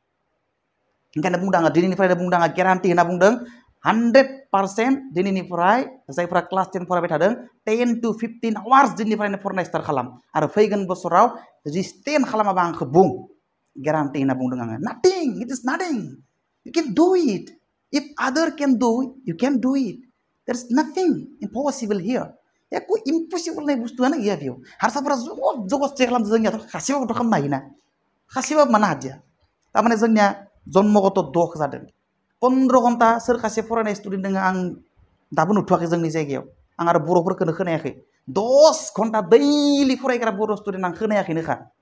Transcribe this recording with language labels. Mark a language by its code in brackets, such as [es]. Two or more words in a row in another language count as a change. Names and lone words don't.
[brx] ओंखायनो बुंदों आङो दिनैनिफ्रायनो बुंदों आङो ग्यारान्टि होना बुंदों 100% दिनैनिफ्राय जायफोरा क्लास 10 फरायबाय थादों [en] 10 to 15 hours [brx] दिनैनिफ्रायनो फरायनाय स्टार्ट खालाम आरो फैगोन बोसोराव जुदि स्टेन्ड खालामाबा आंखौ बुं ग्यारान्टि होना बुंदों आङो [en] nothing it is nothing you can do it if other can do you can do it there's nothing impossible here [brx] एको इम्पसिबल होननाय बुस्थुआनो गैया बेयाव हारसाफोरा जगत खालामदों जोंनियाथ' खासेबाबोथ' खालामनो हायोना खासेबाबो मानो हादिया थारमाने जोंनिया जन्मगत दख जादों 15 घन्टा सोर खासे फरायनाय स्टुडेन्ट दङ आं दाबो नुथ'वाखै जोंनि जायगायाव आं आरो बर'फोरखौनो खोनायाखै 10 घन्टा दैलि फरायग्रा बर' स्टुडेन्ट आं खोनायाखैनोखा